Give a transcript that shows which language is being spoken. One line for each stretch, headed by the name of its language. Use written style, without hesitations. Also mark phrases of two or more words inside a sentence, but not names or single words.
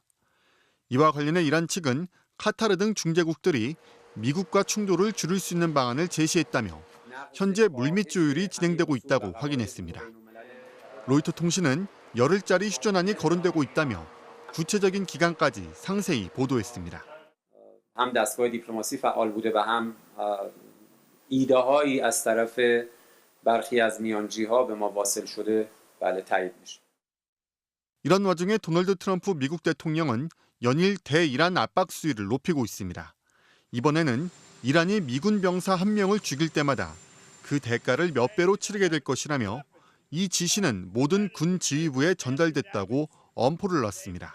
Korean: 이와 관련해 이란 측은 카타르 등 중재국들이 미국과 충돌을 줄일 수 있는 방안을 제시했다며 현재 물밑 조율이 진행되고 있다고 확인했습니다. 로이터 통신은 열흘짜리 휴전안이 거론되고 있다며 구체적인 기간까지 상세히 보도했습니다.
Persian: هم دستگاه دیپلماسی فعال بوده و هم ایده‌هایی از طرف برخی از میانجی‌ها به ما واصل شده بله تایید میشه.
Korean: 이런 와중에 도널드 트럼프 미국 대통령은 연일 대이란 압박 수위를 높이고 있습니다. 이번에는 이란이 미군 병사 한 명을 죽일 때마다 그 대가를 몇 배로 치르게 될 것이라며 이 지시는 모든 군 지휘부에 전달됐다고 엄포를 놨습니다.